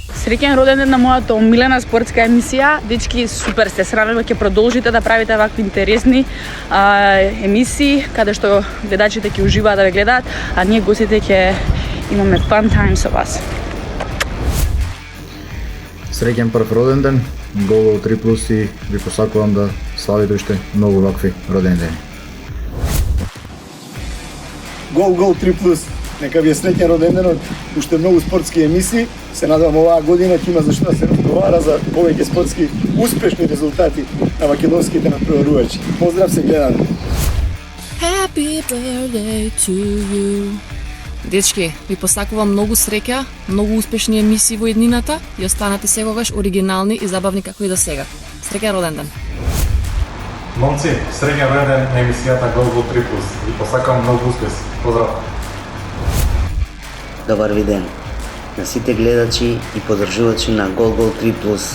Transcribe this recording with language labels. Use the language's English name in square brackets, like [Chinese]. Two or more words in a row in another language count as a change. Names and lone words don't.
[Macedonian] Среќен роден ден на мојата омилена спортска емисија. Дечки, супер сте, се надевам ќе продолжите да правите вакви интересни емисии, каде што гледачите ќе уживаат да ве гледаат, а ние гостите ќе имаме [English] fun time [Macedonian] со вас. Среќен прв роден ден, Гол 3+ и ви посакувам да славите уште многу вакви родени дени. Гол 3+. Нека ви е среќен роден денот, уште многу спортски емисии. Се надевам оваа година ќе има зашто да се разговара за повеќе спортски успешни резултати на македонските натпреварувачи. Поздрав, се гледаме. [English] Happy birthday to you. [Macedonian] Дечки, ви посакувам многу среќа, многу успешни емисии во еднината и останете секогаш оригинални и забавни како и до сега. Среќен роден ден. Момци, среќен роден ден на емисијата Гол 3+. Ви посакувам многу успех. Поздрав! Добар ви ден на сите гледачи и поддржувачи на Гол 3+.